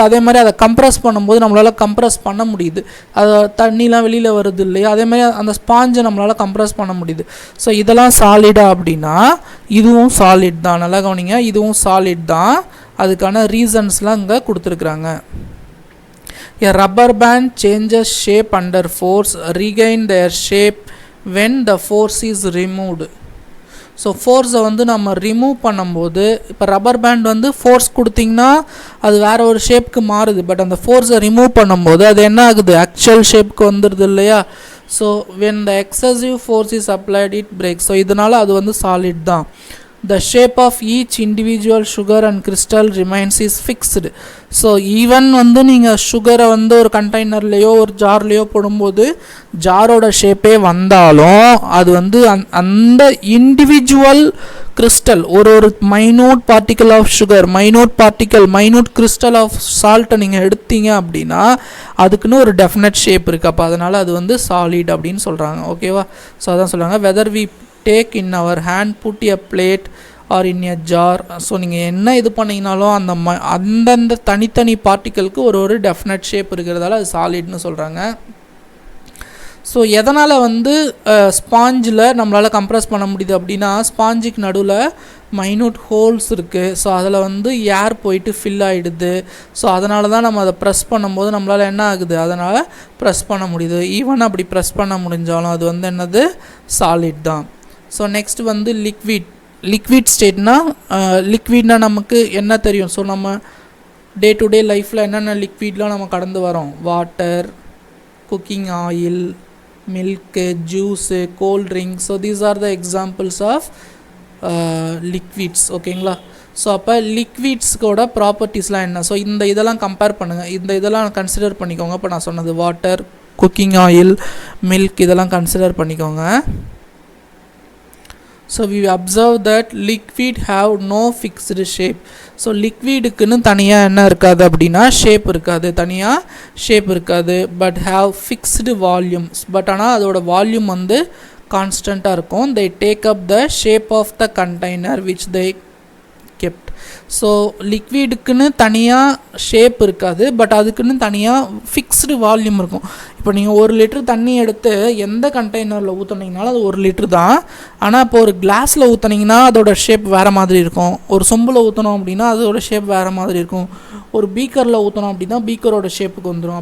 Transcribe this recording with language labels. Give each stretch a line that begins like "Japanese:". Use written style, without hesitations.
Tamil: அதே மாதிரி அதை கம்ப்ரஸ் பண்ணும்போது நம்மளால் கம்ப்ரஸ் பண்ண முடியுது, அது தண்ணிலாம் வெளியில் வருது இல்லையா, அதே மாதிரி அந்த ஸ்பாஞ்சை நம்மளால் கம்ப்ரஸ் பண்ண முடியுது. ஸோ இதெல்லாம் சாலிடா அப்படின்னா இதுவும் சாலிட் தான். நல்லா கவனிங்க, இதுவும் சாலிட் தான். அதுக்கான ரீசன்ஸ்லாம் இங்கே கொடுத்துருக்குறாங்க.
English: A rubber band changes shape under force, regain their shape when the force is removed.
Tamil: So ஃபோர்ஸை வந்து நம்ம ரிமூவ் பண்ணும்போது, இப்போ ரப்பர் பேண்ட் வந்து ஃபோர்ஸ் கொடுத்திங்கன்னா அது வேறு ஒரு ஷேப்புக்கு மாறுது, பட் அந்த ஃபோர்ஸை ரிமூவ் பண்ணும்போது அது என்ன ஆகுது, ஆக்சுவல் ஷேப்புக்கு வந்துடுது இல்லையா.
English: So when the excessive force is applied it break.
Tamil: So இதனால் அது வந்து சாலிட் தான்.
English: The shape of each individual sugar and crystal remains is fixed.
Tamil: So even வந்து நீங்கள் சுகரை வந்து ஒரு கண்டெய்னர்லேயோ ஒரு ஜார்லேயோ போடும்போது ஜாரோட ஷேப்பே வந்தாலும் அது வந்து அந்த இண்டிவிஜுவல் கிறிஸ்டல், ஒரு minute particle of sugar, minute crystal of சால்ட்டை நீங்கள் எடுத்தீங்க அப்படின்னா அதுக்குன்னு ஒரு டெஃபினட் ஷேப் இருக்குது. அப்போ அதனால் அது வந்து சாலிட் அப்படின்னு சொல்கிறாங்க. ஓகேவா. ஸோ அதான் சொல்கிறாங்க,
English: Whether we take in our hand, put a plate or in a jar.
Tamil: So நீங்கள் என்ன இது பண்ணிங்கனாலும் அந்தந்த தனித்தனி பார்ட்டிக்கலுக்கு ஒரு டெஃபினட் ஷேப் இருக்கிறதால அது சாலிட்னு சொல்கிறாங்க. ஸோ எதனால் வந்து ஸ்பாஞ்சில் நம்மளால் கம்ப்ரஸ் பண்ண முடியுது அப்படின்னா ஸ்பாஞ்சுக்கு நடுவில் மைனூட் ஹோல்ஸ் இருக்குது. ஸோ அதில் வந்து ஏர் போயிட்டு ஃபில் ஆகிடுது. ஸோ அதனால தான் நம்ம அதை ப்ரெஸ் பண்ணும்போது நம்மளால் என்ன ஆகுது, அதனால் ப்ரெஸ் பண்ண முடியுது. ஈவன் அப்படி ப்ரெஸ் பண்ண முடிஞ்சாலும் அது வந்து என்னது, சாலிட் தான். ஸோ நெக்ஸ்ட் வந்து லிக்விட் ஸ்டேட்னா, லிக்விட்னா நமக்கு என்ன தெரியும். ஸோ நம்ம டே டு டே லைஃப்பில் என்னென்ன லிக்விட்லாம் நம்ம கடந்து வரோம், water, cooking oil, milk, juice, gold drinks.
English: So these are the examples of liquids.
Tamil: ஓகேங்களா. ஸோ அப்போ லிக்விட்ஸ்க்கோட ப்ராப்பர்ட்டிஸ்லாம் என்ன, ஸோ இதெல்லாம் கம்பேர் பண்ணுங்கள், இதெல்லாம் கன்சிடர் பண்ணிக்கோங்க. இப்போ நான் சொன்னது வாட்டர், குக்கிங் ஆயில், மில்க், இதெல்லாம் கன்சிடர் பண்ணிக்கோங்க.
English: So we observe that liquid have no fixed shape.
Tamil: So லிக்விடுக்குன்னு தனியாக என்ன இருக்காது அப்படின்னா ஷேப் இருக்காது, தனியாக ஷேப் இருக்காது.
English: But have fixed volumes.
Tamil: But ஆனால் அதோட வால்யூம் வந்து கான்ஸ்டண்ட்டாக இருக்கும்.
English: they take up the shape of the container which they kept.
Tamil: So லிக்விடுக்குன்னு தனியாக ஷேப் இருக்காது, பட் அதுக்குன்னு தனியாக ஃபிக்ஸ்டு வால்யூம் இருக்கும். இப்போ நீங்கள் 1 லிட்டர் தண்ணி எடுத்து எந்த கண்டெய்னரில் ஊற்றுனீங்கனாலும் அது 1 லிட்டர் தான். ஆனால் இப்போ ஒரு கிளாஸில் ஊற்றுனீங்கன்னா அதோட ஷேப் வேறு மாதிரி இருக்கும். ஒரு சொம்பில் ஊற்றணும் அப்படின்னா அதோட ஷேப் வேறு மாதிரி இருக்கும். ஒரு பீக்கரில் ஊற்றணும் அப்படின்னா பீக்கரோட ஷேப்புக்கு வந்துடும்.